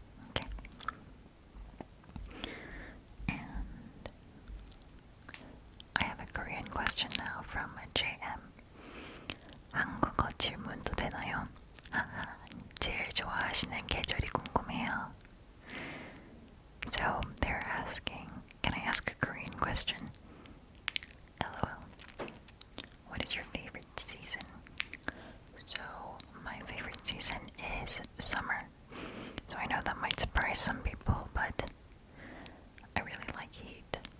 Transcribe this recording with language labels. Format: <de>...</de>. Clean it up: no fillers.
<en>Okay. And I have a Korean question now from JM.</en> <ko>한국어 질문도 되나요? 하하, 제일 좋아하시는 계절이 궁금해요.</ko> <en>So they're asking, can I ask a Korean question? LOL. What is your favorite season? So my favorite season is summer. So I know that might surprise some people, but I really like heat.</en>